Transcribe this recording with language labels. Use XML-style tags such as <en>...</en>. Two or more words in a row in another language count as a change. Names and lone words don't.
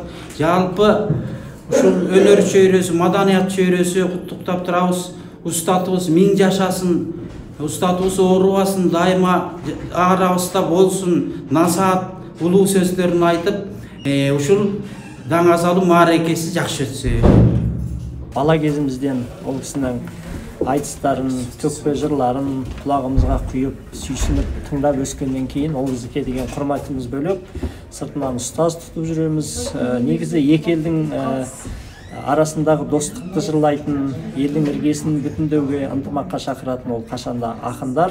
<ky>Жалпы ушул өнөр чөйрөсү, маданият чөйрөсү куттуктап турабыз. Устатыбыз 1000 жашасын. устатыбыз оорубасын, дайыма арабызда болсун, насаат, улуу сөздөрүн айтып, ушул даңазалуу мааракеси жакшы өтсө.</ky> <kk>Бала кезимизден ол кісінің айтыстарын, төкпе жырларын құлағымызға құйып, сүйсініп, тыңдап өскенден кейін ол бізге деген құрметіміз бөлек, сыртынан ұстаз тұтып жүреміз. Негізі екі елдің арасындағы достықты жырлайтын, елдің іргесін бүтіндеуге ынтымаққа шақыратын ол қашанда ақындар.</kk>